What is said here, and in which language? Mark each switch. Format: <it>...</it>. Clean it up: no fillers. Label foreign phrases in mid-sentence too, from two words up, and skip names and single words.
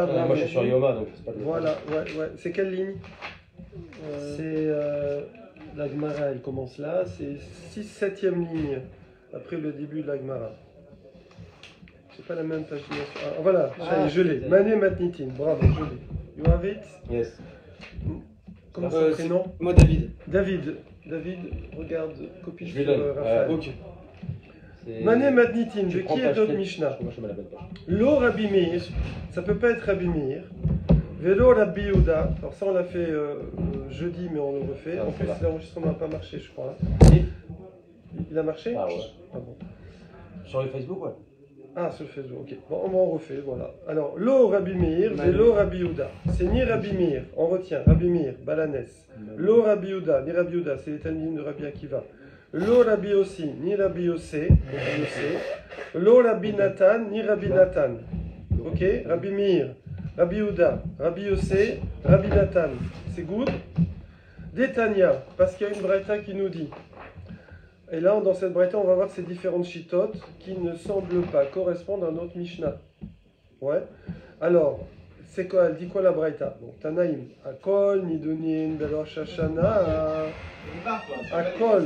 <fr>Moi je suis sur Yoma, donc c'est pas de. Voilà, ouais. C'est quelle ligne? C'est La Gemara, elle commence là, c'est 6-7e ligne, après le début de la Gemara. C'est pas la même pagination. Ah, voilà, ça y est, je l'ai.</fr> <he>מני מתניתין,</he> <fr>bravo, je l'ai.</fr> <en>You have it? Yes.</en> <fr>Comment son prénom? Moi, David. David. David, regarde, copie Je lui sur donne. Raphaël. Ok.</fr> <he>מני מתניתין,</he> <fr>de Tu prends qui est page notre tête. Mishnah? Moi, je mets la bonne page.</fr> <he>לא רבי מאיר,</he> <fr>ça peut pas être Rabbi Meir.</fr> <he>ולא רבי יהודה,</he> <fr>alors ça on l'a fait jeudi, mais on le refait. Ah, En plus, voilà. l'enregistrement n'a pas marché, je crois. Si. Il a marché? Ah ouais. Ah bon. Sur le Facebook, ouais. Ah, sur le Facebook, ok. Bon, on en refait, voilà. Alors,</fr> <he>לא רבי מאיר, ולא רבי יהודה.</he> <fr>C'est ni Rabbi Meir, on retient, Rabbi Meir, Balanès.</fr> <he>לא רבי יהודה,</he> <fr>ni Rabbi Yehuda, c'est les Talmidim de Rabbi Akiva.</fr> <he>לא רבי יוסי,</he> <fr>ni Rabbi Yossé,</fr> <he>לא רבי נתן,</he> <fr>ni Rabbi Nathan. Ok, Rabbi Meir, Rabbi Yehuda, Rabbi Yossé, Rabbi Nathan. C'est good. Détania, parce qu'il y a une braïta qui nous dit. Et là, dans cette braïta, on va voir ces différentes chitotes qui ne semblent pas correspondre à notre Mishnah. Ouais. Alors, c'est quoi? Elle dit quoi la braïta? Donc, Tanaïm,</fr> <he>הכל, נידונין, בראש השנה, הכל.</he>